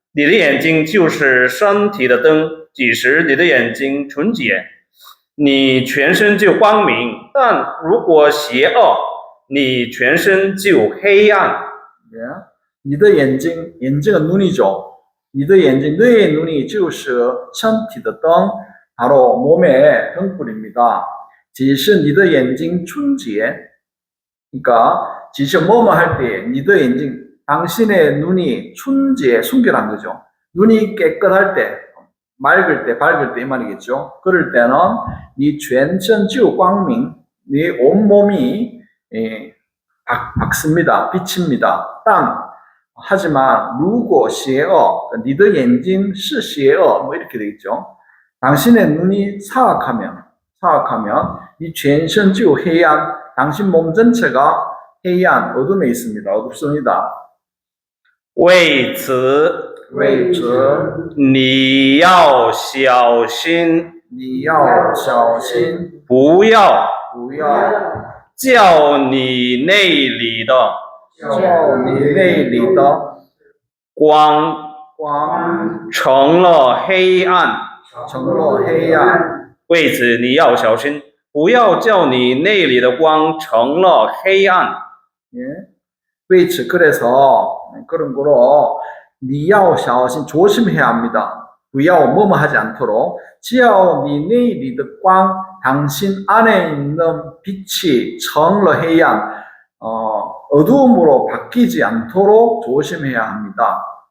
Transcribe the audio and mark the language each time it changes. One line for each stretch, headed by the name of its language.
Chinese: 你的眼睛就是身体的灯，几时你的眼睛纯洁，你全身就光明；但如果邪恶，你全身就黑暗。
Korean: 예.
Chinese: 你的眼睛，
Korean: 眼睛은 눈이죠.
Chinese: 你的眼睛,
Korean: 너의 눈이
Chinese: 就是身体的灯,
Korean: 바로 몸의 등불입니다.
Chinese: 只是你的眼睛纯洁,
Korean: 그러니까 只是뭐뭐 할 때,
Chinese: 你的眼睛,
Korean: 당신의 눈이 순洁, 순결한 거죠. 눈이 깨끗할 때, 맑을 때, 밝을 때 이 말이겠죠. 그럴 때는 네
Chinese: 全身就光明,
Korean: 네 온몸이 밝습니다. 비칩니다. 땀. 하지만
Chinese: 如果邪恶, 你的眼睛是邪恶,
Korean: 뭐 이렇게 되겠죠. 당신의 눈이 사악하면 네
Chinese: 全身就黑暗,
Korean: 당신 몸 전체가黑暗, 어둠에 있습니다. 어둡습니다.
Chinese: 为此，为此你要小心，你要小心，不要不要叫你内里的叫你内里的光光成了黑暗。成了黑暗。为此，你要小心，不要叫你内里的光成了黑暗。
Korean: 예.
Chinese: 为此
Korean: 그래서 그런 거로
Chinese: 你要小心
Korean: 조심해야 합니다.
Chinese: 不要
Korean: 뭐뭐 하지 않도록
Chinese: 只要你内里的光
Korean: 당신 안에 있는 빛이
Chinese: 成了黑暗
Korean: 어두움으로 바뀌지 않도록 조심해야 합니다.